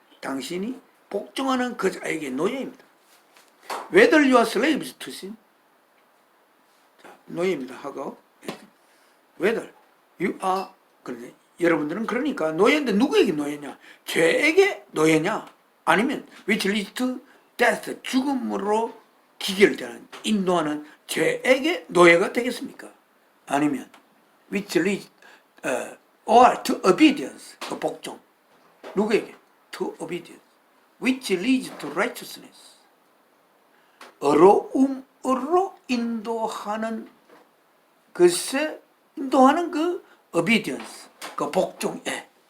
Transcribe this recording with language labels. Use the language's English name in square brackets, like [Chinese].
[Korean] 당신이 복종하는 그 자에게 노예입니다. [English] Whether you are slaves to sin. [Korean] 자, 노예입니다. 하고 [English] Whether you are, [Korean] 그런데 여러분들은 그러니까 노예인데 누구에게 노예냐? 죄에게 노예냐? 아니면 [English] which leads to death, [Korean] 죽음으로 기결되는, 인도하는 죄에게 노예가 되겠습니까? 아니면 [English] which leads or to obedience, [Korean] 그 복종. 누구에게? [English] To obedience. which leads to righteousness. [Korean] 어로움으로 인도하는 것에 인도하는 그 obedience, 그 복종에.